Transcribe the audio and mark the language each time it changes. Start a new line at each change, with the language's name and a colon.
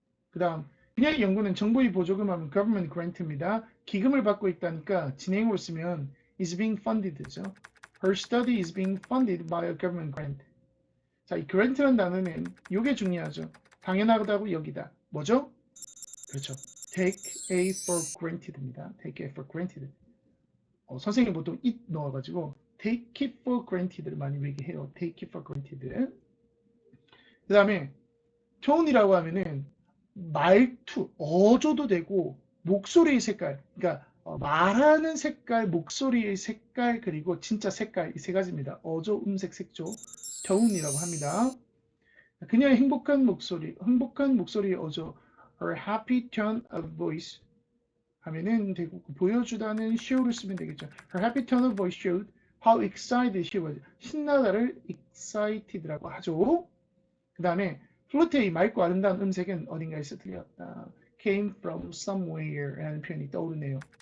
Korean: 그 다음 그녀의 연구는 정부의 보조금하면 government grant입니다. 기금을 받고 있다니까 진행으로 쓰면
English: is being funded
Korean: 죠.
English: Her study is being funded by a government grant.
Korean: 자, 이 grant라는 단어는 이게 중요하죠. 당연하다고 여기다. 뭐죠? 그렇죠.
English: take A for granted입니다. take A for granted.
Korean: 선생님 보통 it 넣어가지고
English: take it for granted
Korean: 를 많이 얘기해요.
English: take it for granted.
Korean: 그 다음에 tone이라고 하면은 말투, 어조도 되고 목소리의 색깔, 그러니까 말하는 색깔, 목소리의 색깔, 그리고 진짜 색깔 이 세 가지입니다. 어조, 음색, 색조, tone이라고 합니다. 그녀의 행복한 목소리의 어조,
English: her happy tone of voice
Korean: 하면은 되고 보여주다는 show를 쓰면 되겠죠.
English: Her happy tone of voice showed how excited she was.
Korean: 신나다를 excited라고 하죠. 그 다음에 플루트의 맑고 아름다운 음색은 어딘가에서 들렸다.
English: came from somewhere
Korean: 라는 표현이 떠오르네요.